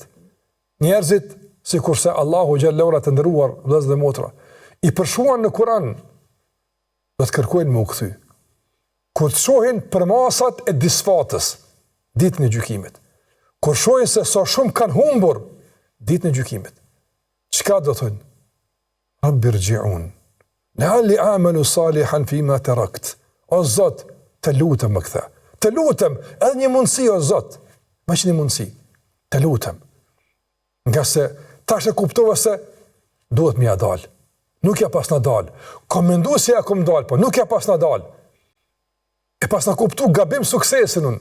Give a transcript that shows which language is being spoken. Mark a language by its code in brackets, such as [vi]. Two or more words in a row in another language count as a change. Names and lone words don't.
[sq] Njerëzit, sikurse Allahu xhallahu të nderuar vëllezër dhe motra, i përshuan në Kur'an, do të kërkojnë me u kthy. Kur të shohin për masat e disfatës, ditën e gjykimit. Kur shohin se sa shumë kanë humbur, ditën e gjykimit. Çka do thonë? [ar] رب ارجعون. لعلي أعمل صالحا فيما تركت. [sq] O Zot, të lutem më kthe. Të lutem, edhe një mundësi o Zot. Më që një mundësi. Të lutem. Nga se tash e kuptova se duhet m'ja dal. Nuk ja pas na dal. Kom mendu se ja kom dal, po nuk ja pas na dal. E pas na kuptu gabim suksesin unë.